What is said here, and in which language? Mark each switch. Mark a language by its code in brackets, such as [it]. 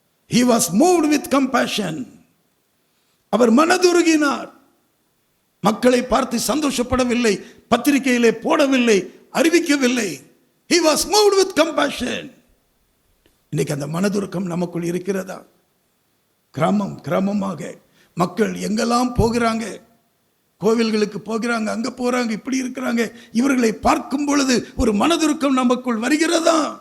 [en] He was moved with compassion. [ta] அவர் மனதுருகினார். மக்களை பார்த்து சந்தோஷப்படவில்லை, பத்திரிகையிலே போடவில்லை, அறிவிக்கவில்லை. [en] He was moved with compassion. [ta] இன்னைக்கு அந்த மனதுருக்கம் நமக்குள் இருக்கிறதா? கிராமமாக மக்கள் எங்கெல்லாம் போகிறாங்க, கோவில்களுக்கு போகிறாங்க, அங்க போறாங்க, இப்படி இருக்கிறாங்க. இவர்களை பார்க்கும் பொழுது ஒரு மனதுருக்கம் நமக்குள் வருகிறதா?